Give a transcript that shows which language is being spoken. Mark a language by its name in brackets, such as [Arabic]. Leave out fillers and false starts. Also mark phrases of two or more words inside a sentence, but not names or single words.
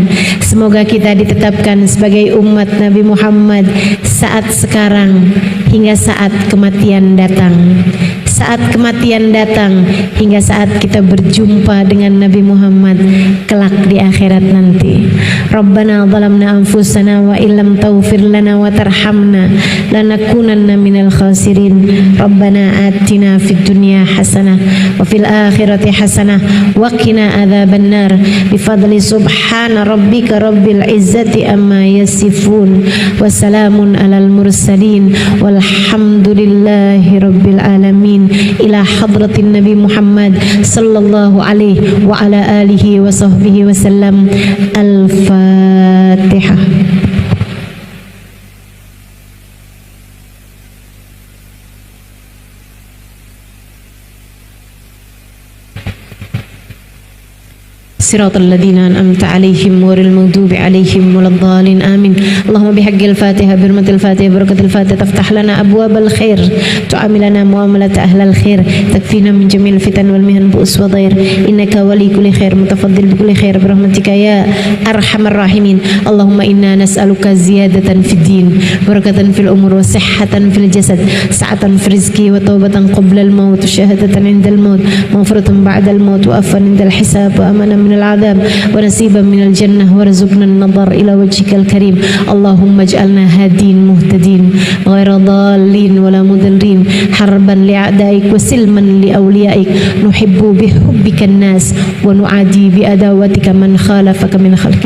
[Indonesian] Semoga kita ditetapkan sebagai umat Nabi Muhammad saat sekarang hingga saat kematian datang. Saat kematian datang hingga saat kita berjumpa dengan Nabi Muhammad kelak di akhirat nanti. [Arabic] ربنا ظلمنا أنفسنا وإن لم تغفر لنا وترحمنا لنكونن من الخاسرين. ربنا آتنا في الدنيا حسنة وفي الآخرة حسنة وقنا عذاب النار بفضل سبحان ربك رب العزة عما يصفون وسلام على المرسلين والحمد لله رب العالمين. إلى حضرة النبي محمد صلى الله عليه وعلى آله وصحبه وسلم. Al-Fatihah. صراط الذين أنعمت عليهم غير المغضوب عليهم ولا الضالين آمين. اللهم بحق الفاتحة بحرمة الفاتحة بركة الفاتحة تفتح لنا أبواب الخير تعاملنا معاملة أهل الخير تكفينا من جميع الفتن والمحن بؤس وضير إنك ولي كل خير متفضل بكل خير برحمتك يا أرحم الراحمين. اللهم إنا نسألك زيادة في الدين بركة في العمر وصحة في الجسد سعة في الرزق وتوبة قبل الموت شهادة عند الموت مغفرة بعد الموت وعفوا عند الحساب وأمانا من العذاب ونصيبا من الجنة وارزقنا النظر إلى وجهك الكريم. اللهم اجعلنا هادين مهتدين غير ضالين ولا مضلين حربا لأعدائك وسلما لأوليائك نحب بحبك الناس ونعادي بأداوتك من خالفك من خلقك.